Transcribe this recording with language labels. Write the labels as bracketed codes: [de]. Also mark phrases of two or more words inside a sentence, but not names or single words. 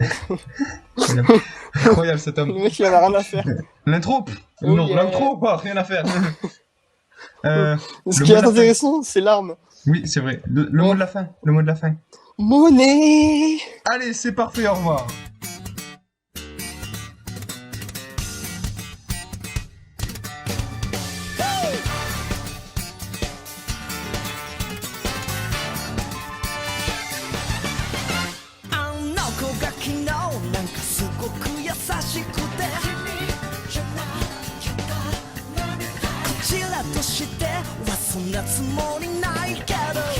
[fr] Incroyable cet Le homme. mec, il en a rien à faire. L'intro Oh Non, yeah. l'intro, rien à faire. Ce Le qui mot est de la fin. intéressant, c'est l'arme. Oui, c'est vrai. Le Ouais. mot de la fin. Le mot de la fin. Monnaie. Allez, c'est parfait, au revoir. [ja] あの子が昨日なんかすごく優しくてこちらとしてはそんなつもりないけど